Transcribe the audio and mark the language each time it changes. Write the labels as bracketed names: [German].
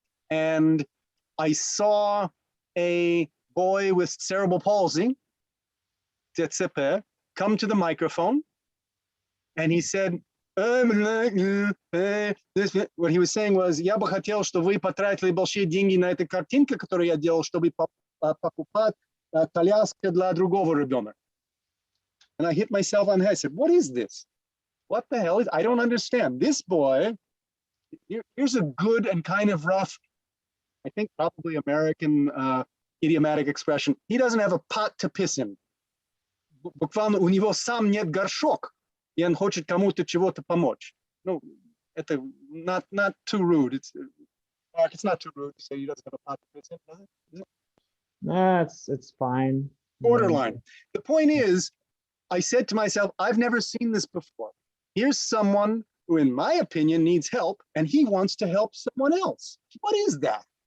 [English] And I saw a boy with cerebral palsy, DCP, come to the microphone, and he said, what he was saying was, я бы хотел, чтобы вы потратили большие деньги на эту картинку, которую я делал, чтобы покупать коляску для другого ребенка. And I hit myself on the head. I said, what is this? What the hell is, I don't understand. This boy, here's a good and kind of rough, I think probably American idiomatic expression. He doesn't have a pot to piss in. [Russian] Буквально у него сам нет горшок, и он хочет кому-то чего-то помочь. [English] No, это not too rude. It's not too rude to say he doesn't have a pot to piss in, does it? No, it's fine. Borderline. The point is, I said to myself, I've never seen this before. Here's someone who, in my opinion, needs help, and he wants to help someone else. What is that?